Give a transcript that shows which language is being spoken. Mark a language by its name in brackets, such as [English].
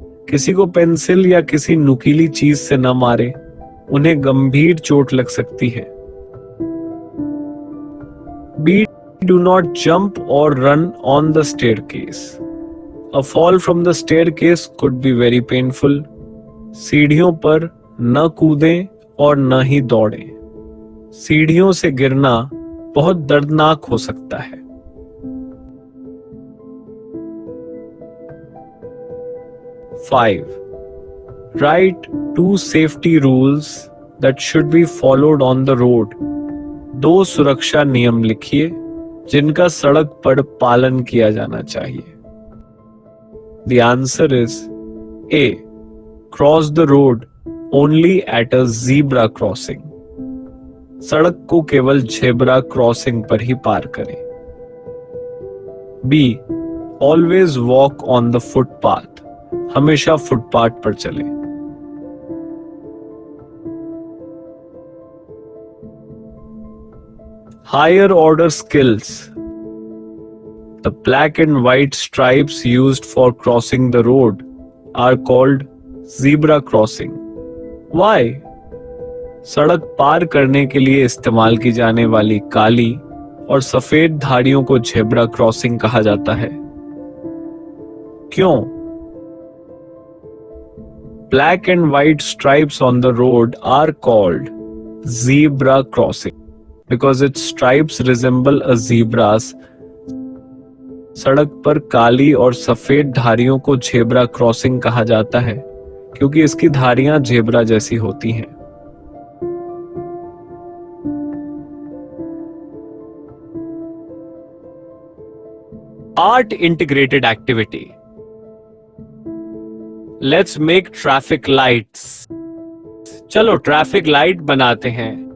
[Hindi] किसी को पेंसिल या किसी नुकीली चीज से न मारे, उन्हें गंभीर चोट लग सकती है. [English] B. Do not jump or run on the staircase. A fall from the staircase could be very painful. [Hindi] सीढ़ियों पर न कूदें और न ही दौड़ें. सीढ़ियों से गिरना बहुत दर्दनाक हो सकता है. [English] Five. Write 2 safety rules that should be followed on the road. [Hindi] 2 सुरक्षा नियम लिखिए जिनका सड़क पर पालन किया जाना चाहिए. [English] The answer is A. Cross the road only at a zebra crossing. [Hindi] सड़क को केवल झेब्रा क्रॉसिंग पर ही पार करें. [English] B. Always walk on the footpath. [Hindi] हमेशा फुटपाथ पर चलें. [English] Higher order skills. The black and white stripes used for crossing the road are called zebra crossing. Why? [Hindi] सड़क पार करने के लिए इस्तेमाल की जाने वाली काली और सफेद धारियों को झेब्रा क्रॉसिंग कहा जाता है. क्यों? [English] Black and white stripes on the road are called zebra crossing because its stripes resemble a zebra's. [Hindi] सड़क पर काली और सफेद धारियों को झेब्रा क्रॉसिंग कहा जाता है क्योंकि इसकी धारियां झेब्रा जैसी होती हैं. [English] Art integrated activity. Let's make traffic lights. [Hindi] चलो ट्रैफिक लाइट बनाते हैं.